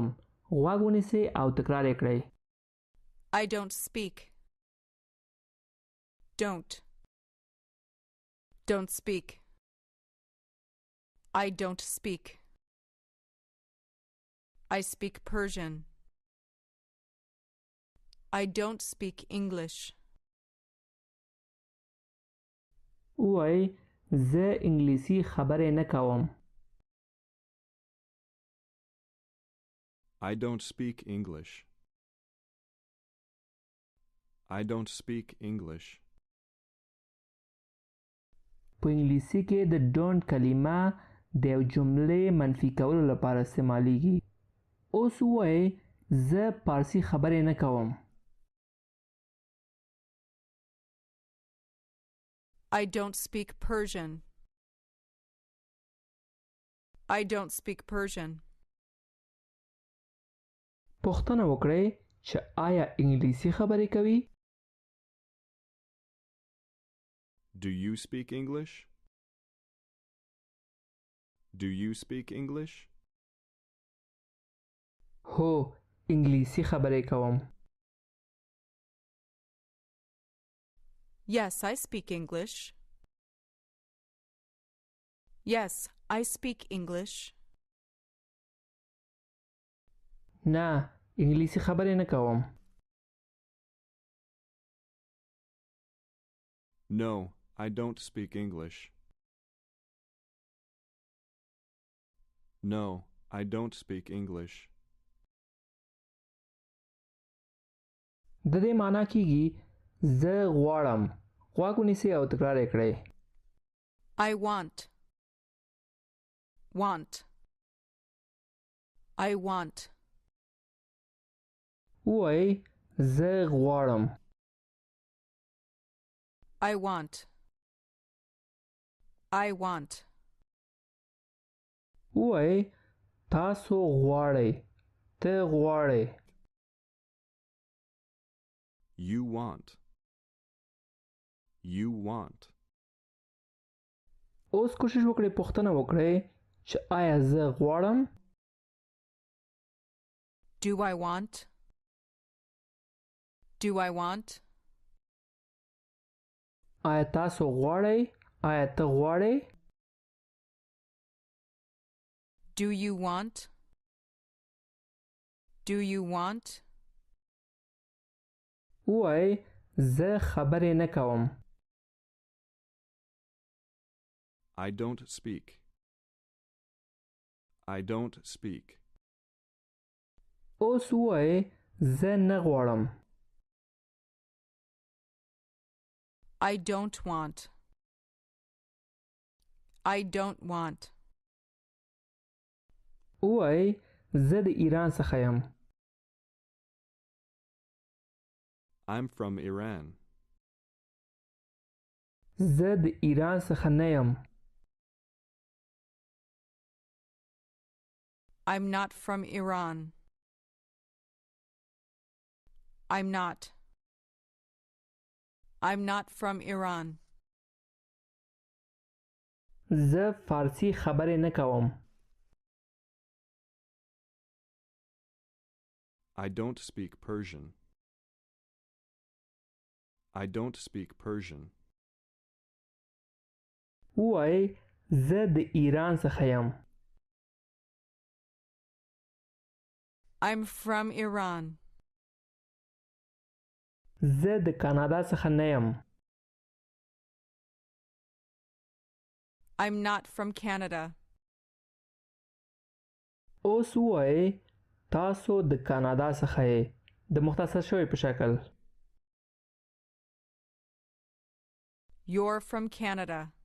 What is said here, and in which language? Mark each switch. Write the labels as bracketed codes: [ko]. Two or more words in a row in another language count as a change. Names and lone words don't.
[ps] غوږ ونیسئ او تکرار یې کړئ. [en] I don't speak. Don't. Don't speak. I don't speak. I speak Persian. I don't speak English. [ps] ووایئ زه انګلیسي خبرې نه کوم. [en] I don't speak English. I don't speak English. [ps] په انګلیسي کې د don't کلمه د یو جملې منفي کولو لپاره استعمالیږي. اوس ووایئ زه پارسي خبرې نه کوم. [en] I don't speak Persian. I don't speak Persian. [ps] پوښتنه وکړئ چې آیا انګلیسي خبرې کوي؟ [en] Do you speak English? Do you speak English? [ps] هو انګلیسي خبرې کوم. [en] Yes, I speak English. Yes, I speak English. [ps] نه انګلیسي خبرې نه کوم. [en] No, I don't speak English. No, I don't speak English. [ps] د دې معنا کیږي زه غواړم. غوږ ونیسئ او تکرار یې کړئ. [en] I want. Want. I want. [ps] ووایئ زه غواړم. [en] I want. I want. [ps] ووایئ تاسو غواړئ. ته غواړئ. [en] You want. You want. [ps] اوس کوشش وکړئ پوښتنه وکړئ چې آیا زه غواړم؟ [en] Do I want? Do I want? [ps] آیا تاسو غواړئ؟ آیا ته غواړئ؟ [en] Do you want? Do you want? [ps] ووایئ زه خبرې نه کوم. [en] I don't speak. I don't speak. [ps] اوس ووایئ زه نه غواړم. [en] I don't want. I don't want. [ps] ووایئ زه د ایران څخه یم. [en] I'm from Iran. [ps] زه د ایران څخه نه یم. [en] I'm not from Iran. I'm not. I'm not from Iran. [ps] زه فارسی خبرې نه کوم. [en] I don't speak Persian. I don't speak Persian. [ps] ووایئ زه د ایران څخه یم. [en] I'm from Iran. [ps] زه د کانادا څخه نه یم. [en] I'm not from Canada. [ps] اوس ووایئ تاسو د کانادا څخه یې د مختصر شوی په شکل. [en] You're from Canada.